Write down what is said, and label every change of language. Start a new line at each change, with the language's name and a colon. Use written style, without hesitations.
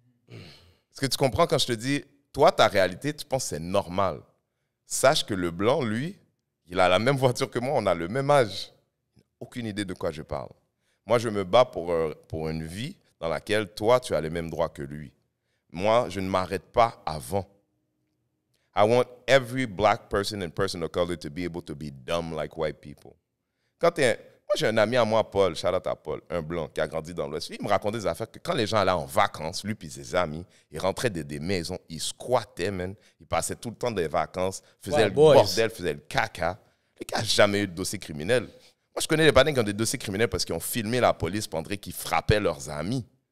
French: Est-ce que tu comprends quand je te dis, toi, ta réalité, tu penses que c'est normal. Sache que le blanc, lui, il a la même voiture que moi, on a le même âge. Aucune idée de quoi je parle. Moi, je me bats pour une vie dans laquelle toi, tu as les mêmes droits que lui. Moi, je ne m'arrête pas avant.
English: I want every black person and person of color to be able to be dumb like white people.
French: Moi, j'ai un ami à moi, Paul, shout out à Paul, un blanc qui a grandi dans l'Ouest. Lui, il me racontait des affaires que quand les gens allaient en vacances, lui et ses amis, ils rentraient des maisons, ils squattaient, man. Ils passaient tout le temps des vacances, faisaient le bordel, faisaient le caca. Les gars n'ont jamais eu de dossier criminel. Moi, je connais les patins qui ont des dossiers criminels parce qu'ils ont filmé la police pendant qu'ils frappaient leurs amis.